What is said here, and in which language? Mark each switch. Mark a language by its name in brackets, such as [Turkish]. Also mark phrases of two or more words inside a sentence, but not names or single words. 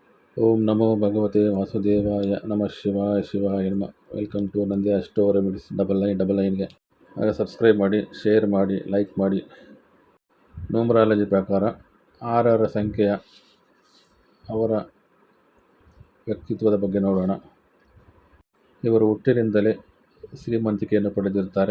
[Sanskrit] ಓಂ ನಮೋ ಭಗವತೆ ವಾಸುದೇವಾಯ ನಮಃ ಶಿವಾಯ ಶಿವಾಯ ನಮಃ. [English] welcome to [Kannada] ನಂದಿ ಅಷ್ಟೋ ರೆಮಿಡೀಸ್ 9999ಗೆ. ಹಾಗೆ ಸಬ್ಸ್ಕ್ರೈಬ್ ಮಾಡಿ, ಶೇರ್ ಮಾಡಿ, ಲೈಕ್ ಮಾಡಿ. ನ್ಯೂಮರಾಲಜಿ ಪ್ರಕಾರ 6 ಸಂಖ್ಯೆಯ ಅವರ ವ್ಯಕ್ತಿತ್ವದ ಬಗ್ಗೆ ನೋಡೋಣ. ಇವರು ಹುಟ್ಟಿನಿಂದಲೇ ಶ್ರೀಮಂತಿಕೆಯನ್ನು ಪಡೆದಿರುತ್ತಾರೆ.